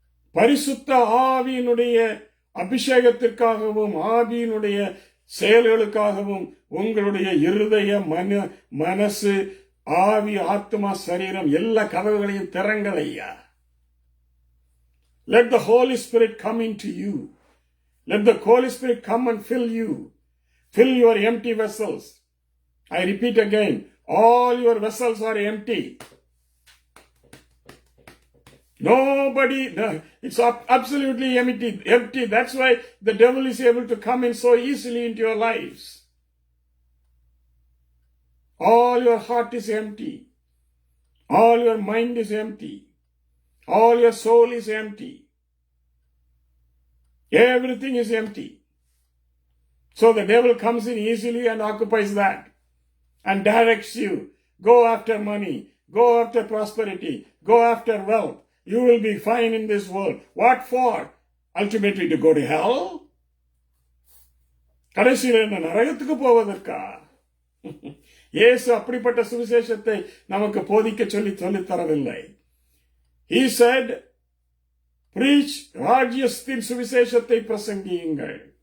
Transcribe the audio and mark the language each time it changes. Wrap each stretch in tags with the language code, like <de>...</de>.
<ta>பரிசுத்த ஆவியினுடைய அபிஷேகத்திற்காகவும் ஆவியினுடைய செயல்களுக்காகவும் உங்களுடைய இருதய மனசு ஆவி ஆத்மா சரீரம் எல்லா கதவுகளையும் திறங்கள் ஐயா.</ta> <en>Let the Holy Spirit come into you. Let the Holy Spirit come and fill you. Fill your empty vessels. I repeat again, all your vessels are empty. Nobody, it's absolutely empty. That's why the devil is able to come in so easily into your lives. All your heart is empty. All your mind is empty. All your soul is empty. Everything is empty. So the devil comes in easily and occupies that and directs you. Go after money. Go after prosperity. Go after wealth. You will be fine in this world. What for? Ultimately to go to hell?</en> <ta>கடைசியில் என்ன நரகத்துக்கு போவதற்கா? இயேசு அப்படிப்பட்ட சுவிசேஷத்தை நமக்கு போதிக்க சொல்லித் தரவில்லை.</ta> <en>He said, preach</en> <ta>ராஜ்யத்தின் சுவிசேஷத்தை பிரசங்கியுங்கள்.</ta>